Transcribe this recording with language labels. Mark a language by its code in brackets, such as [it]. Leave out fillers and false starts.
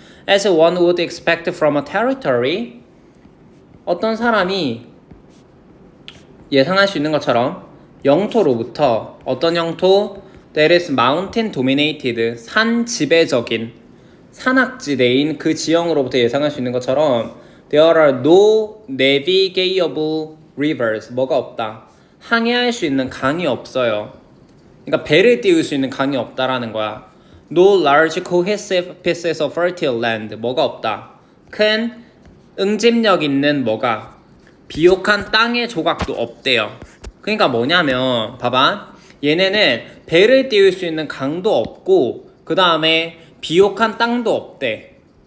[en] As one would expect from a territory, [ko] 어떤 사람이 예상할 수 있는 것처럼 영토로부터, 어떤 영토? [en] That is mountain dominated, [ko] 산 지배적인, 산악지대인 그 지형으로부터 예상할 수 있는 것처럼 [en] There are no navigable rivers. [ko] 뭐가 없다. 항해할 수 있는 강이 없어요. 그러니까 배를 띄울 수 있는 강이 없다라는 거야. [en] No large cohesive pieces of fertile land. [ko] 뭐가 없다. 큰 응집력 있는 뭐가 비옥한 땅의 조각도 없대요. 그러니까 뭐냐면 봐봐. 얘네는 배를 띄울 수 있는 강도 없고 그 다음에 비옥한 땅도 없대.